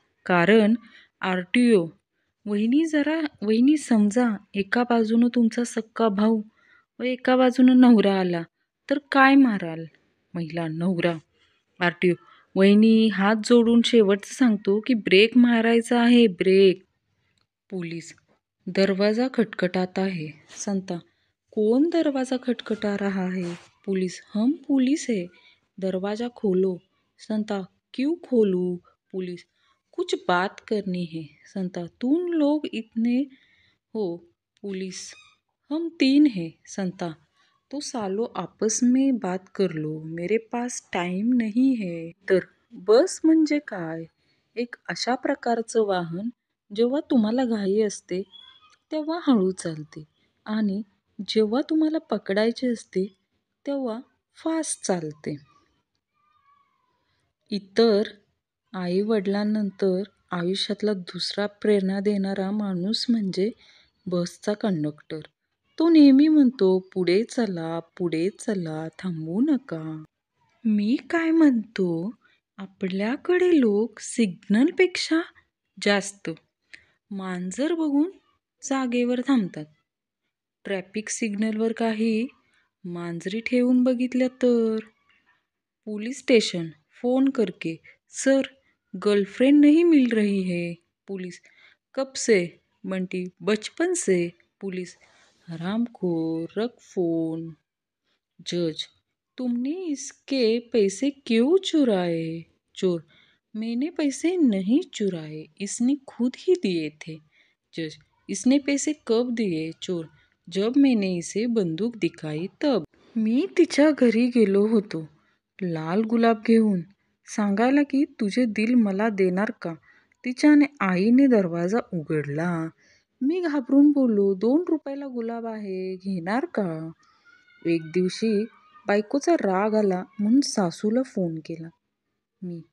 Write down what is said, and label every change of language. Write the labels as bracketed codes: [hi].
[mr] कारण RTO. वहिनी समजा एका बाजूनं तुमचा सक्का भाऊ व एका बाजूनं नवरा आला तर काय माराल? महिला: नवरा. RTO: वहिनी, हात जोडून शेवटचं सांगतो की ब्रेक मारायचा आहे, ब्रेक. [hi] पोलीस: दरवाजा खटखटाता है. संता: कौन दरवाजा खटखटा रहा है? पुलिस: हम पुलिस है, दरवाजा खोलो. संता: क्यों खोलूं? पुलिस: कुछ बात करनी है. संता: तुम लोग इतने हो? पुलिस: हम 3 हैं. संता: तो सालो आपस में बात कर लो, मेरे पास टाइम नहीं है. [mr] तर बस म्हणजे काय? एक अशा प्रकारचं वाहन जेव्हा तुम्हाला घाई असते तेव्हा हळू चालते आणि जेव्हा तुम्हाला पकडायचे असते तेव्हा फास्ट चालते. इतर आई-वडिलांनंतर आयुष्यातला दुसरा प्रेरणा देणारा माणूस म्हणजे बसचा कंडक्टर. तो नेहमी म्हणतो, पुढे चला, पुढे चला, थांबू नका. मी काय म्हणतो, आपल्याकडे लोक सिग्नलपेक्षा जास्त मांजर बघून जागेवर थांबतात. ट्रॅफिक सिग्नलवर काही मांजरी ठेवून बघितल्या तर. [hi] पुलिस स्टेशन फोन करके, सर, गर्लफ्रेंड नहीं मिल रही है. पुलिस: कब से? बंटी: बचपन से. पुलिस: हरामखोर, रख फोन. जज: तुमने इसके पैसे क्यों चुराए? चोर: मैंने पैसे नहीं चुराए, इसने खुद ही दिए थे. जज: इसने पैसे कब दिए? चोर: जब मैंने इसे बंदूक दिखाई तब. [mr] मी तिच्या घरी गेलो होतो लाल गुलाब घेऊन, सांगायला की [hi] तुझे दिल [mr] मला देणार का. तिच्याने आईने दरवाजा उघडला. मी घाबरून बोललो, 2 रुपयाला गुलाब आहे, घेणार का. एक दिवशी बायकोचा राग आला म्हणून सासूला फोन केला मी.